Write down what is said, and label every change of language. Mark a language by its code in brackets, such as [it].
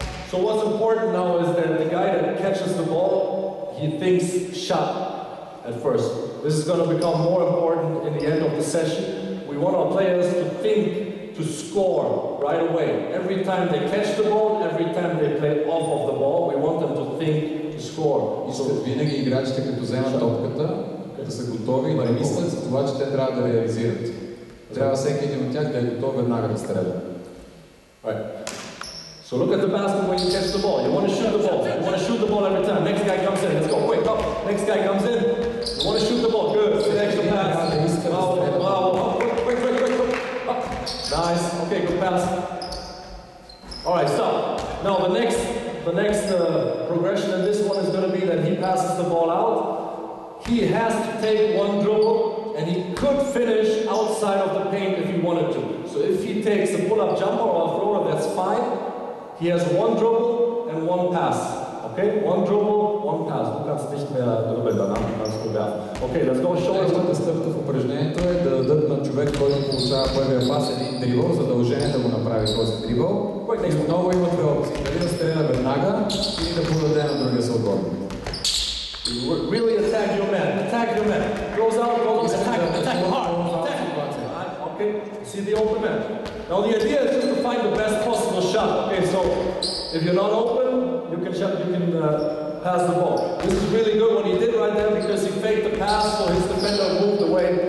[en] So what's important now is that the guy that catches the ball, he thinks shot at first. This is going to become more important in the end of the session. We want our players to think to score right away. Every time they catch the ball, every time they play off of the ball, we want them to think to score. [bg] Винаги играчите, като вземат топката, да са готови и да мислят за това, че те трябва да реализират. Трябва всеки един от тях да е готов веднага да стреля. [en] Right. So look at the basket when you catch the ball. You want to shoot the ball. You want to shoot the ball every time. Next guy comes in. Let's go. Quick, up. Next guy comes in. You want to shoot the ball. Good. Extra pass. Wow. Quick. Up. Nice. Okay, good pass. All right, stop. Now the next progression in this one is going to be that he passes the ball out. He has to take 1 dribble, and he could finish outside of the paint if he wanted to. So if he takes a pull-up jumper or a floater, that's fine. He has 1 dribble and 1 pass. Okay? 1 dribble, 1 pass. [de] Du kannst nicht mehr dribbeln danach, du kannst nur werfen. [en] Okay, let's go show us. [bg] Следващата стъпка в упражнението е да дадат на човек, който получава първия пас един дрибъл, задължение да го направи този дрибъл. И отново има 2 опции. Дали да стреля веднага или да подаде на другия съответно. [en] Really attack your man. Goes out, attack him hard. Okay, see the open man. Now the idea is just to find the best possible shot. Okay, so if you're not open, you can pass the ball. This is really good what he did right there because he faked the pass, so his defender moved away.